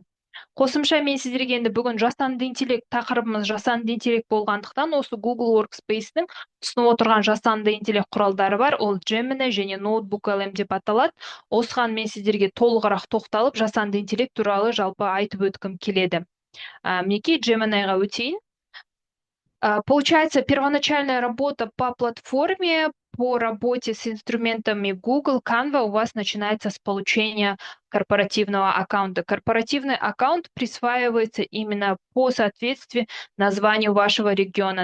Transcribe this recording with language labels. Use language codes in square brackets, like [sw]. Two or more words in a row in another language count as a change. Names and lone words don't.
[kk] Қосымша мен сіздерге енді бүгін жасанды интеллект тақырыбымыз жасанды интеллект болғандықтан, осы Google Workspace-ның ұсынып отырған жасанды интеллект құралдары бар. Ол Gemini және Notebook LM деп аталады. Осыған мен сіздерге толығырақ тоқталып, жасанды интеллект туралы жалпы айтып өткім келеді. Мінекей Gemini-ға өтейін. [ru] Получается, первоначальная работа по платформе, по работе с инструментами Google Canva у вас начинается с получения корпоративного аккаунта. Корпоративный аккаунт присваивается именно по соответствию названию вашего региона.